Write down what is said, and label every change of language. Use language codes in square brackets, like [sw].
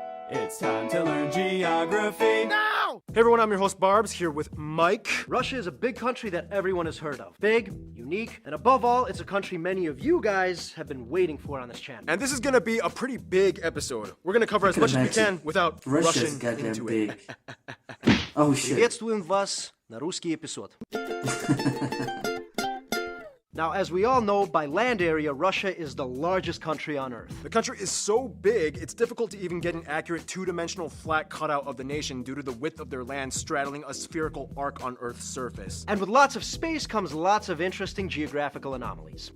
[en] It's time to learn geography. Now! Hey everyone, I'm your host Barbs, here with Mike. Russia is a big country that everyone has heard of. Big, unique, and above all, it's a country many of you guys have been waiting for on this channel. And this is gonna be a pretty big episode. We're gonna cover as much as we can without Russia's rushing goddamn into big. it. Oh shit. [ru] Приветствуем вас на русский эпизод. [en] Now, as we all know, by land area, Russia is the largest country on Earth. The country is so big, it's difficult to even get an accurate two-dimensional flat cutout of the nation due to the width of their land straddling a spherical arc on Earth's surface. And with lots of space comes lots of interesting geographical anomalies.